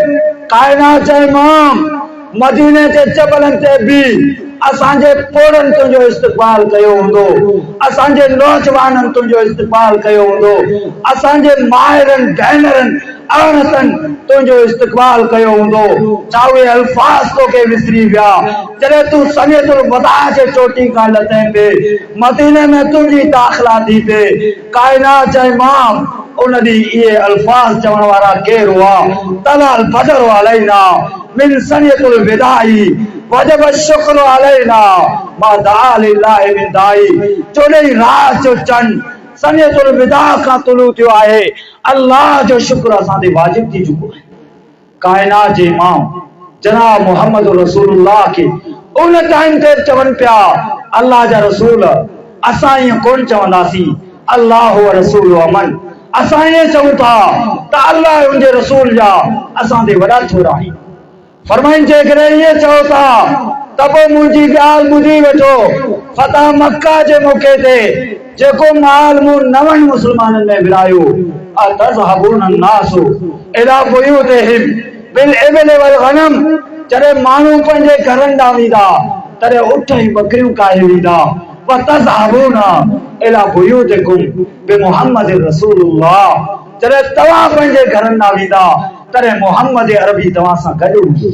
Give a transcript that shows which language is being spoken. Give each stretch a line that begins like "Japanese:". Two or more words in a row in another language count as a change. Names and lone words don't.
Sindhi: कायनात जा इमाम मदीने जे जबलनि ते बि असांजे पोरनि तुंहिंजो इस्तक़बाल कयो हूंदो, असांजे नौजवाननि तुंहिंजो इस्तक़बाल कयो हूंदो, असांजे माहिरनि भेनरनि अणतनि तुंहिंजो इस्तक़बाल कयो हूंदो। छा उहे अल्फाज़ तोखे विसरी विया जॾहिं तूं सनियतुल वदा जे चोटी खां लथे पे, मदीने में तुंहिंजी दाख़िला थी पे? कायनात जा इमाम उन ॾींहुं इहे अल्फाज़ चवण वारा केरु हुआ?
Arabic: طلع البدر علينا من ثنيات الوداع وجب الشكر علينا ما دعا لله من داع.
Sindhi: चोॾहीं रात जो चंड सनियतुल विदा खां तुलू थियो आहे, अल्लाह जो शुक्र असां ते वाजिब थी चुको आहे। कायनात जे इमाम जनाब मोहम्मद रसूलुल्लाह के उन टाइम ते चवनि पिया अल्लाह जा रसूल, असां ईअं कोन चवंदासीं
Arabic: الله ورسوله أمن,
Sindhi: असां ईअं चऊं था त अल्लाह ऐं उनजे रसूल जा असां ते वॾा छोरा आहिनि। फरमाइनि जेकॾहिं ईअं चओ था त पोइ मुंहिंजी ॻाल्हि ॿुधी वठो। फतह मक्का जे मौक़े ते जेको माल मूं 9 मुस्लमाननि में विरायो,
Arabic: أتذهبون الناس إلى بيوتهم بالإبل والغنم,
Sindhi: जॾहिं माण्हू पंहिंजे घरनि ॾांहुं वेंदा तॾहिं उठ ऐं बकरियूं काहे वेंदा।
Arabic: وتذهبون إلى بيوتكم بمحمد رسول الله,
Sindhi: जॾहिं तव्हां पंहिंजे घरनि ॾांहुं वेंदा तॾहिं मोहम्मद अरबी तव्हां सां गॾु हूंदो।